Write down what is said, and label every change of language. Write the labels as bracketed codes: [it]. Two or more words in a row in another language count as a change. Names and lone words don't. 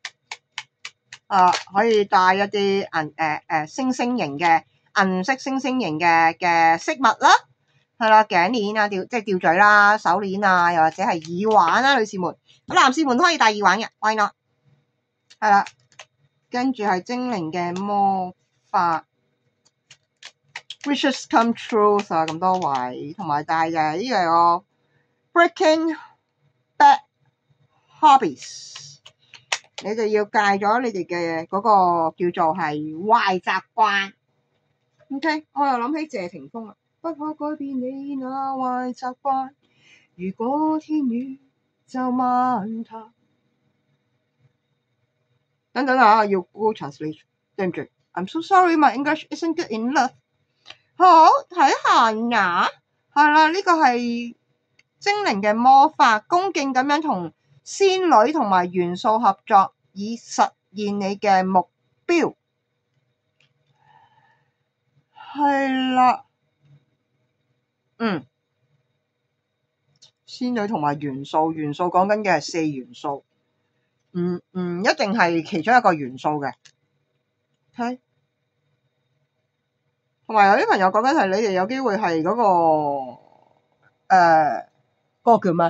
[yue] 可以帶一啲星星型嘅銀色星星型嘅飾物啦，係啦，頸鏈啊，即係吊墜啦，手鏈啊，又或者係耳環啦，女士們，男士們都可以戴耳環嘅 ， [en] why not？ [yue] 係啦，跟住係精靈嘅魔法 ， [en] wishes come true [yue] 啊，咁多位，同埋帶嘅呢個係我 [en] breaking bad hobbies。 [yue] 你哋要戒咗你哋嘅嗰個叫做係壞習慣。OK， 我又諗起謝霆鋒啦，不可改變你那壞習慣，如果天雨就漫它。等等啊，要 Google Translate， 對唔住 ， [en] I'm so sorry, my English isn't good enough。 [yue] 好，睇下呀，係啦，呢個係精靈嘅魔法，恭敬咁樣同仙女同埋元素合作，以實現你嘅目標。係啦，仙女同埋元素講緊嘅係4元素，唔一定係其中一個元素嘅。OK， 同埋有啲朋友講緊係你哋有機會係嗰個叫咩？